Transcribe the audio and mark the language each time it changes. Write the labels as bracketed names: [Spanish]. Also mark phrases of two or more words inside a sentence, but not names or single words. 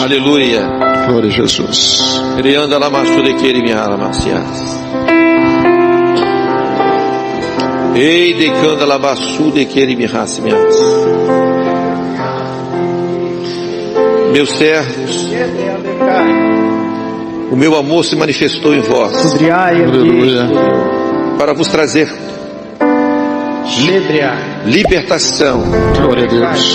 [Portuguese] Aleluia. Glória a Jesus. Rianda la masude queri mi ala masias. Ei de canda la basude queri mi rasmias. Meus servos, o meu amor se manifestou em vós. Aleluia. Para vos trazer libertação. Glória a Deus.